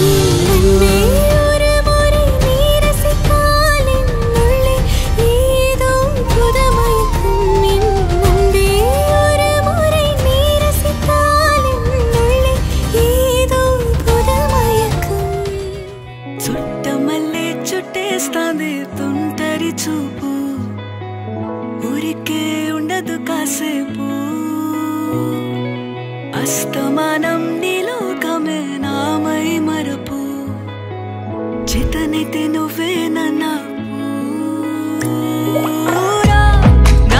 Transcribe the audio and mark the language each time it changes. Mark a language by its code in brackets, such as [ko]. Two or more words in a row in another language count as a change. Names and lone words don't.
[ta] அன்பே ஒரு முறை நீ ரசித்தால் என் உள்ளே ஏதோ புதுமயக்கம் என் அன்பே ஒரு முறை நீ ரசித்தால் என் உள்ளே ஏதோ புதுமயக்கம் [te] చుట్టమల్లే చుట్టేస్తాంది తుంటరి చూపు ఊరికే ఉండదు కాసేపు అస్తమానం నీలోకమే నామై మరపు చితనైతే నువ్వే నన్నా నా